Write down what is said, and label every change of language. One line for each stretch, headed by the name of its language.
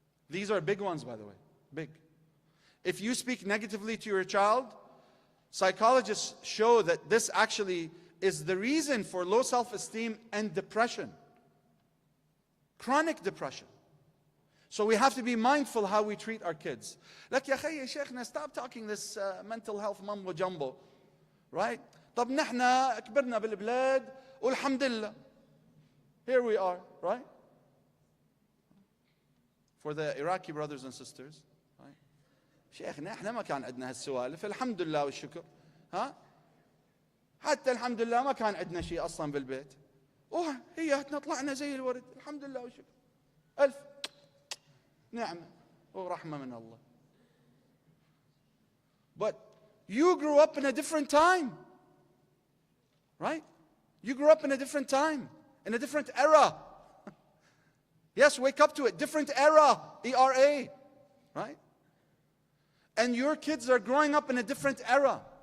English: These are big ones, by the way, big. If you speak negatively to your child, psychologists show that this actually is the reason for low self-esteem and depression. Chronic depression. So we have to be mindful how we treat our kids. Like,
Arabic: يا أخي شيخنا,
English: stop talking this mental health mumbo jumbo, right?
Arabic: طب نحنا كبرنا بالبلاد والحمد لله.
English: Here we are, right? For the Iraqi brothers and sisters, right?
Arabic: شيخنا احنا ما كان عندنا هالسوالف, الحمد لله والشكر. ها؟ حتى الحمد لله ما كان عندنا شيء اصلا بالبيت. هي طلعنا زي الورد, الحمد لله والشكر. ألف نعمة ورحمة من Allah.
English: But you grew up in a different time, right? You grew up in a different time, in a different era. Yes, wake up to it. Different era, ERA, right? And your kids are growing up in a different era.